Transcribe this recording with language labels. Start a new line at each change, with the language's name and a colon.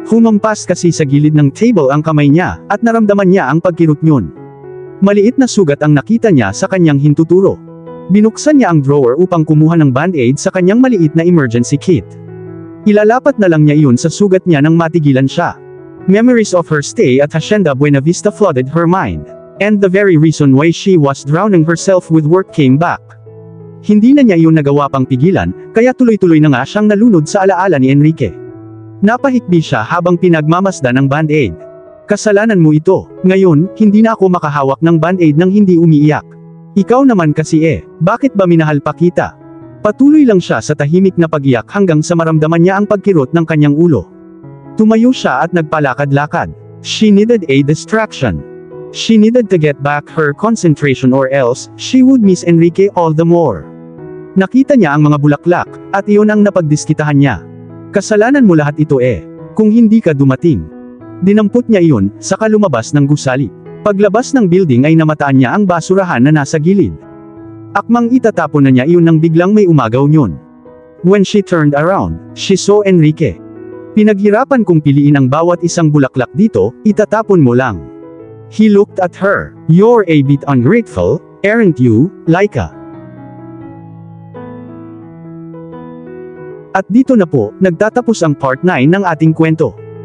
Filipino: Humampas kasi sa gilid ng table ang kamay niya, at naramdaman niya ang pagkirot niyon. Maliit na sugat ang nakita niya sa kanyang hintuturo. Binuksan niya ang drawer upang kumuha ng band-aid sa kanyang maliit na emergency kit. Ilalapat na lang niya iyon sa sugat niya nang matigilan siya.
English: Memories of her stay at Hacienda Buena Vista flooded her mind. And the very reason why she was drowning herself with work came back.
Filipino: Hindi na niya iyon nagawa pang pigilan, kaya tuloy-tuloy na nga siyang nalunod sa alaala ni Enrique. Napahikbi siya habang pinagmamasdan ang band-aid. Kasalanan mo ito. Ngayon, hindi na ako makahawak ng band-aid nang hindi umiiyak. Ikaw naman kasi bakit ba minahal pa kita? Patuloy lang siya sa tahimik na pag-iyak hanggang sa maramdaman niya ang pagkirot ng kanyang ulo. Tumayo siya at nagpalakad-lakad.
English: She needed a distraction. She needed to get back her concentration or else, she would miss Enrique all the more.
Filipino: Nakita niya ang mga bulaklak, at iyon ang napagdiskitahan niya. Kasalanan mo lahat ito kung hindi ka dumating. Dinampot niya iyon, saka lumabas ng gusali. Paglabas ng building ay namataan niya ang basurahan na nasa gilid. Akmang itatapon na niya iyon nang biglang may umagaw niyon.
English: When she turned around, she saw Enrique.
Filipino: Pinaghirapan kong piliin ang bawat isang bulaklak dito, itatapon mo lang.
English: He looked at her. You're a bit ungrateful, aren't you, Laika?
Filipino: At dito na po, nagtatapos ang part 9 ng ating kwento.